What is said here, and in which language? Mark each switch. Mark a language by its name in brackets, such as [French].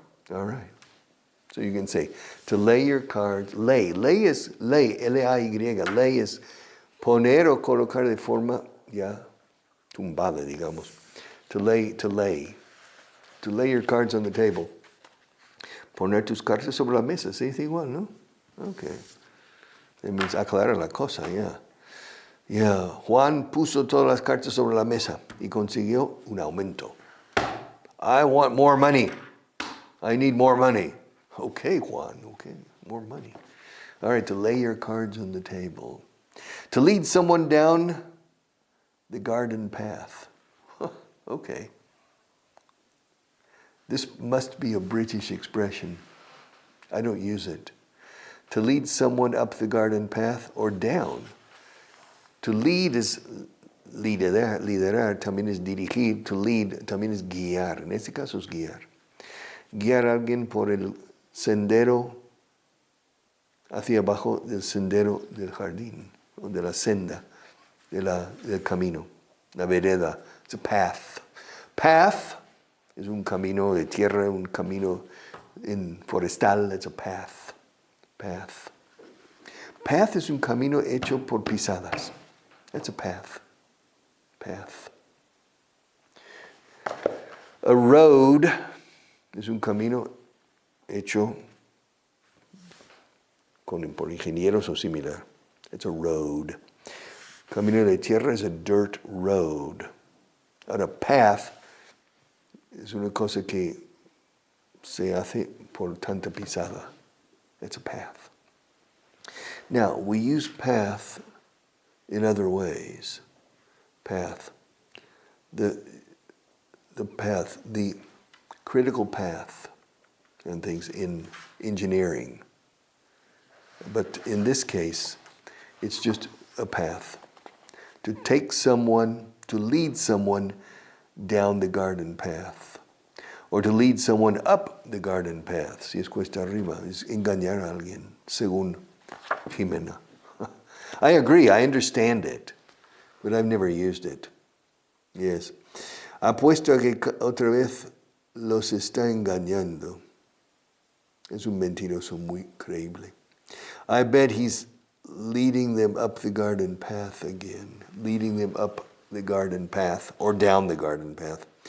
[English] All right. So you can say, to lay your cards, lay. Lay is, lay, L-A-Y, lay is [Spanish] poner o colocar de forma, ya, tumbada, digamos. [English] To lay, to lay. To lay your cards on the table. [Spanish] Poner tus cartas sobre la mesa, se dice igual, ¿no? Okay. [English] It means [Spanish] aclarar la cosa, yeah. Yeah. Juan puso todas las cartas sobre la mesa y consiguió un aumento. [English] I want more money. I need more money. Okay, Juan, okay, more money. All right, to lay your cards on the table. To lead someone down the garden path. Okay. This must be a British expression. I don't use it. To lead someone up the garden path or down. To lead is [Spanish] liderar también es dirigir. [English] To lead [Spanish] también es guiar. En este caso es guiar. Guiar a alguien por el sendero hacia abajo del sendero del jardín, o de la senda, del camino, la vereda. [English] It's a path. [Spanish] Path es un camino de tierra, un camino forestal. It's a path. Path. Path es un camino hecho por pisadas. [English] That's a path. [Spanish] Path. [English] A road [Spanish] es un camino hecho por ingenieros o similar. [English] It's a road. [Spanish] Camino de tierra [English] is a dirt road. [Spanish] Ahora, path es una cosa que se hace por tanta pisada. [English] It's a path. Now, we use path in other ways. Path. The path, the critical path and things in engineering. But in this case, it's just a path. To take someone, to lead someone down the garden path. Or to lead someone up the garden path. [Spanish] Si es cuesta arriba, es engañar a alguien, según Jimena. [English] I agree, I understand it, but I've never used it. Yes. [Spanish] Apuesto a que otra vez los está engañando. Es un mentiroso muy creíble. [English] I bet he's leading them up the garden path again. Leading them up the garden path or down the garden path.